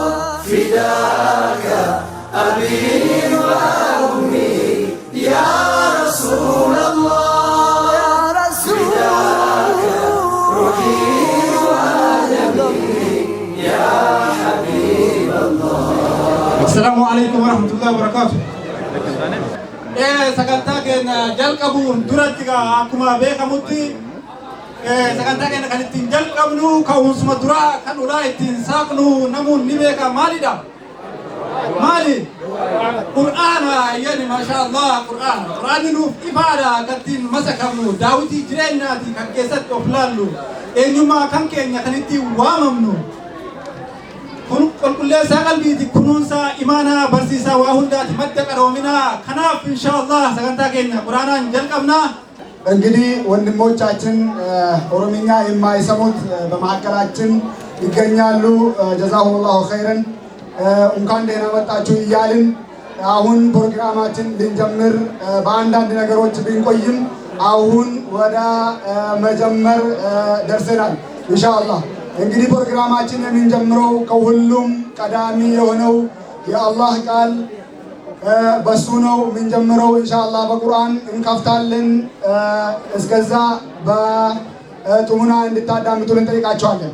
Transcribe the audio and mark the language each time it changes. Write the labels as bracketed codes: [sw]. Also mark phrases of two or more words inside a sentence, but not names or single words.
[ar] فداك أبي وأمي يا رسول الله، يا رسول فداك روحي ودمي يا حبيب الله. السلام عليكم ورحمة الله وبركاته. [om] sagantaa keenya jalqabuun duratti akkuma beekamutti sagantaa keenya kan ittiin jalqabnu ka'umsuma duraa kan ulaa ittiin saaqnu namuun ni beeka maalidha? Maali? Qur'aana yani maashaallah qur'aanni nuuf ifaadha kan ittiin masakamnu daawitii jireenyaati kan keessatti of laallu eenyummaa kan keenya kan ittiin waamamnu kun qulqulleessaa qalbiiti kunuunsa imaanaa barsiisaa waa hundaati madda qaroominaa kanaaf ኢንሻአላህ sagantaa keenya quraanaan jalqabna። [am] እንግዲህ ወንድሞቻችን ኦሮምኛ የማይሰሙት በመካከላችን ይገኛሉ። [ar] جزاهم الله خيرا [am] እንኳን ደህና መጣችሁ እያልን አሁን ፕሮግራማችን ልንጀምር በአንዳንድ ነገሮች ብንቆይም አሁን ወደ መጀመር ደርሰናል ኢንሻአላህ። እንግዲህ ፕሮግራማችን የምንጀምረው ከሁሉም ቀዳሚ የሆነው የአላህ ቃል በሱ ነው የምንጀምረው ኢንሻአላህ። በቁርአን እንከፍታለን። እስከዛ በጥሙና እንድታዳምጡልን እንጠይቃቸዋለን።